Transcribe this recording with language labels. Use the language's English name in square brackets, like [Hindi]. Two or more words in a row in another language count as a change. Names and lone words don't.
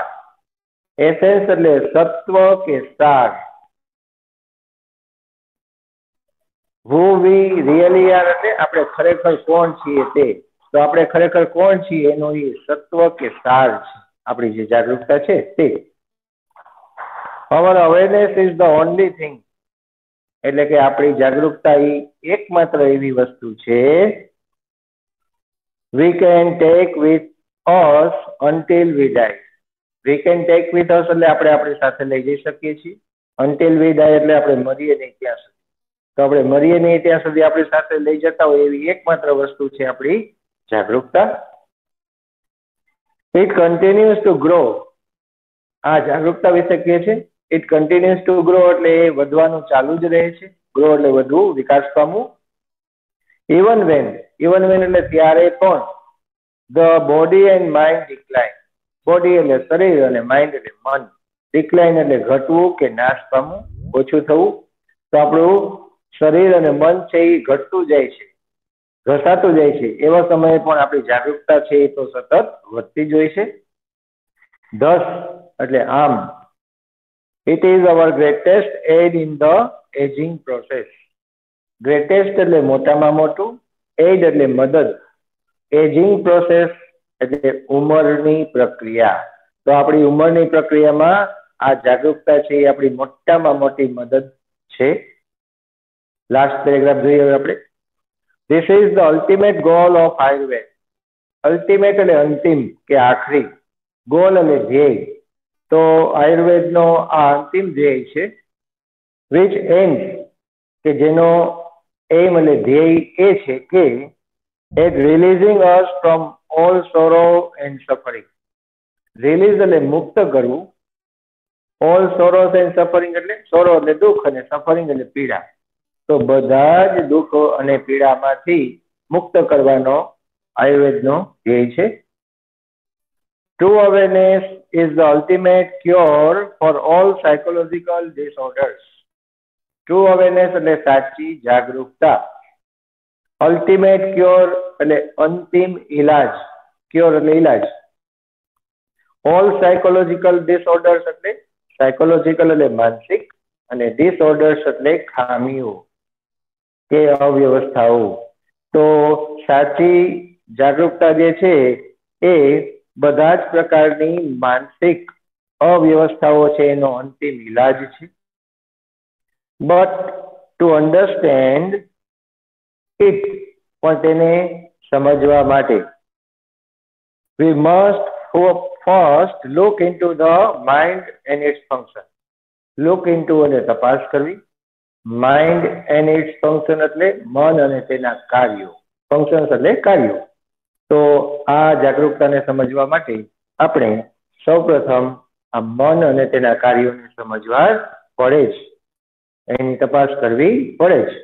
[Gujarati] એસેન્સ એટલે સત્વ કે સાર. [English] who we really are [Gujarati] એટલે આપણે ખરેખર કોણ છીએ તે. તો આપણે ખરેખર કોણ છીએ એનો એ સત્વ કે સાર છે આપણી જે જાગૃતતા છે તે. [English] Our awareness is the only thing [Gujarati] એટલે કે આપણી જાગૃતતા એ એકમાત્ર એવી વસ્તુ છે [English] we can take with us until we die. We can take with us [Gujarati] એટલે આપણે આપણી સાથે લઈ જઈ શકીએ છીએ. [English] until we die [Gujarati] એટલે આપણે મરીએ નહીં ત્યાં સુધી. તો આપણે મરીએ નહીં ત્યાં સુધી આપણી સાથે લઈ જતા હોય એવી એકમાત્ર વસ્તુ છે આપણી જાગૃતતા. [English] It continues to grow. [Gujarati] આ જાગૃતતા વિશે કહે છે [English] it continues to grow [Gujarati] એટલે એ વધવાનું ચાલુ જ રહે છે. ગ્રો એટલે વધવું, વિકાસ પામવું. [English] even when [Gujarati] એટલે ત્યારે પણ [English] the body and mind decline. [Gujarati] બોડી એટલે શરીર અને માઇન્ડ એટલે મન. ડિક્લાઇન એટલે ઘટવું કે નાશ પામવું, ઓછું થવું. તો આપણું શરીર અને મન છે એ ઘટતું જાય છે, ઘસાતું જાય છે. એવા સમયે પણ આપણી જાગૃતતા છે એ તો સતત વધતી જ હોય છે. [English] thus [Gujarati] એટલે આમ [English] it is our greatest aid in the aging process. [Gujarati] greatest એટલે મોટામાં મોટું, aid એટલે મદદ, [English] aging process [Gujarati] એટલે ઉંમરની પ્રક્રિયા. તો આપણી ઉંમરની પ્રક્રિયામાં આ જાગૃતતા છે એ આપણી મોટામાં મોટી મદદ છે. [English] last paragraph [Gujarati] જોઈએ હવે આપણે. [English] This is the ultimate goal of Ayurveda. [Gujarati] અલ્ટિમેટ એટલે અંતિમ કે આખરી, ગોલ એટલે ધ્યેય. તો આયુર્વેદનો આ અંતિમ ધ્યેય છે. [English] which ends [Gujarati] કે જેનો એમ એટલે ધ્યેય એ છે કે [English] at releasing us from all sorrow and suffering. [Gujarati] રિલીઝ એટલે મુક્ત કરવું, [English] all sorrows and suffering [Gujarati] એટલે સોરો એટલે દુઃખ અને સફરિંગ એટલે પીડા. તો બધા જ દુઃખો અને પીડામાંથી મુક્ત કરવાનો આયુર્વેદનો ધ્યેય છે. [English] True awareness is the ultimate cure for all psychological disorders. True awareness [Gujarati] એટલે સાચી જાગૃતતા. [English] ultimate cure [Gujarati] એટલે અંતિમ ઇલાજ, ક્યોર એટલે ઇલાજ. [English] all psychological disorders [Gujarati] એટલે સાયકોલોજીકલ એટલે માનસિક, અને ડિસઓર્ડર્સ એટલે ખામીઓ કે અવ્યવસ્થાઓ. તો સાચી જાગૃતતા જે છે એ બધા જ પ્રકારની માનસિક અવ્યવસ્થાઓ છે એનો અંતિમ ઇલાજ છે. [English] but to understand it, [Gujarati] પણ તેને સમજવા માટે [English] we must first look into the mind and its function. look into [Gujarati] એટલે તપાસ કરવી, [English] mind and its function [Gujarati] એટલે મન અને તેના કાર્યો, functions એટલે કાર્યો. તો આ જાગૃતતાને સમજવા માટે આપણે સૌપ્રથમ આ મન અને તેના કાર્યોને સમજવા પડે જ, એની તપાસ કરવી પડે જ.